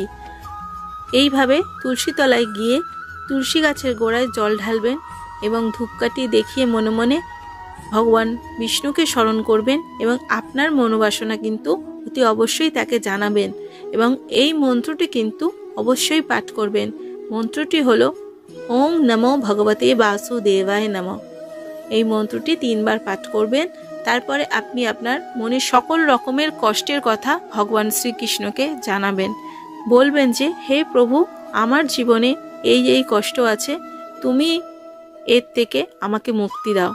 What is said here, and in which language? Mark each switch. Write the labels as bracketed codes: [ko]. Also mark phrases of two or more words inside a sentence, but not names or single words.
[bn] এইভাবে তুলসী তলায় গিয়ে তুলসী গাছের গোড়ায় জল ঢালবেন এবং ধূপকাঠি দেখিয়ে মনে মনে ভগবান বিষ্ণুকে স্মরণ করবেন এবং আপনার মনোবাসনা কিন্তু অতি অবশ্যই তাকে জানাবেন এবং এই মন্ত্রটি কিন্তু অবশ্যই পাঠ করবেন। মন্ত্রটি হলো [sa] ওম নমো ভগবতে বাসুদেবায় নমঃ। [bn] এই মন্ত্রটি 3 বার পাঠ করবেন। তারপরে আপনি আপনার মনে সকল রকমের কষ্টের কথা ভগবান শ্রীকৃষ্ণকে জানাবেন। বলবেন যে, হে প্রভু, আমার জীবনে এই কষ্ট আছে, তুমি এর থেকে আমাকে মুক্তি দাও।